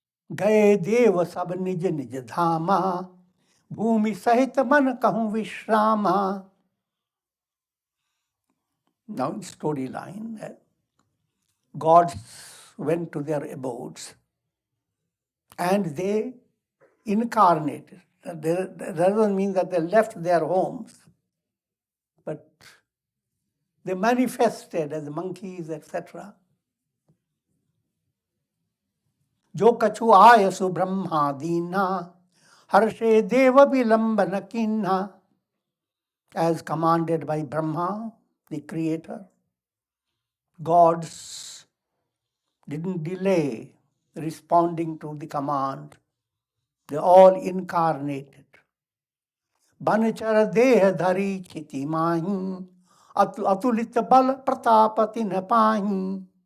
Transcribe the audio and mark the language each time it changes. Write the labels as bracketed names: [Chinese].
[Awadhi] गए देव सब निज निज धामा भूमि सहित मन कहूँ विश्रामा. [English] Now storyline. Gods went to their abodes and they incarnated. That doesn't mean that they left their homes, but they manifested as monkeys, etc. [Awadhi] जो कछु आय सु ब्रह्मा दीना हर्षे देव विलंबन कीन्हा. [English] As commanded by Brahma, the creator, gods didn't delay responding to the command. They all incarnated. [Awadhi] Banachara deh dhari chiti mahi atulit bal pratapati napahi.